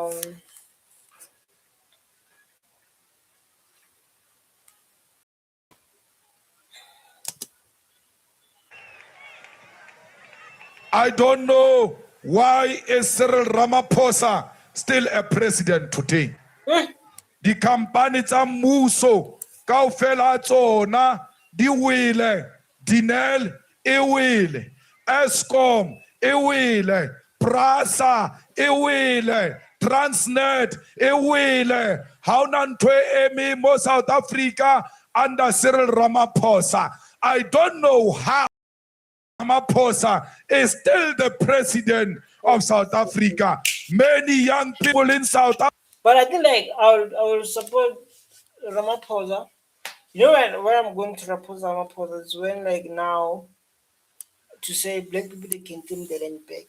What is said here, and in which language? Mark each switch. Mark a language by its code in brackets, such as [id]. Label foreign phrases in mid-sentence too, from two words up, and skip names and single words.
[en] I don't know why is Cyril Ramaphosa still a president today. [st] Di company tsa mmuso kaofela tsona di wele, Dinel e wele, Eskom e wele, Prasa e wele, Transnet e wele. Ha ona ntho e eme mo South Africa under Cyril Ramaphosa. [en] I don't know how Ramaphosa is still the president of South Africa. Many young people in South Africa. but I think like I will support Ramaphosa. You know when I'm going to support Ramaphosa is when like now to say black people they can claim the land back.